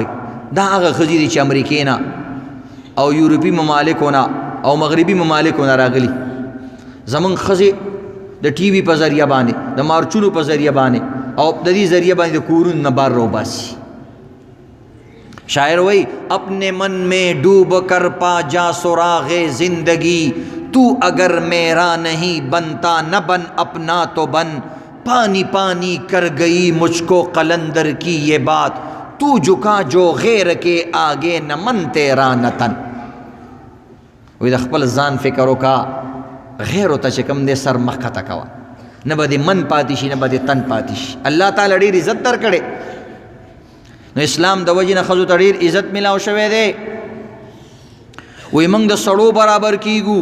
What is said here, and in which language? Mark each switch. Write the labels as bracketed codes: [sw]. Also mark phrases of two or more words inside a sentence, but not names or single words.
[ps] دا هغه ښځې دي چې امریکې نه او یورپي ممالکو نه او مغربي ممالکو نه راغلي. زمونږ ښځې د ټي وي په ذریعه باندې، د مارچونو په ذریعه باندې او د دې ذریعه باندې د کورونو نه بار روباسي. شاعر وی [ur] اپنے من میں ڈوب کر پا جا سراغ زندگی، تو اگر میرا نہیں بنتا نہ بن اپنا تو بن، پانی پانی کر گئی مجھ کو قلندر کی یہ بات، تو جھکا جو غیر کے آگے نہ من تیرا نہ تن. [ps] وی د خپل ځان فکر وکا، غیر ته چې کوم دی سر مخکته کوه، نه به دې من پاتې شي نه به دې تن پاتې شي. الله تعالی ډېر عزت درکړی. نو اسلام د وجې نه ښځو ته ډېر عزت میلاو شوی دی. وی موږ د سړو برابر کیږو.